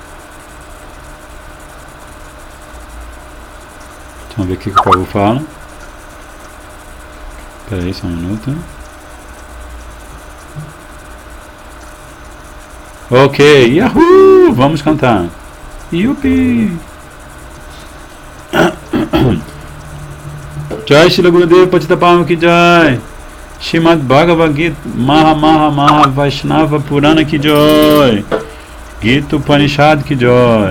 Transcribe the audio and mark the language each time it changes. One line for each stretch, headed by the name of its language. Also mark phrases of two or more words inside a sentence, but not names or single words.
Portuguese: Vamos ver o que o Prabhu fala. Espera aí só um minuto. Ok, Yahoo! Vamos cantar. Yupi!
Hindi: जय श्री गुरुदेव पतितपम की जय! श्रीमद् भगवद् गीता महा वैष्णव पुराण की जय! गीता उपनिषद् की जय!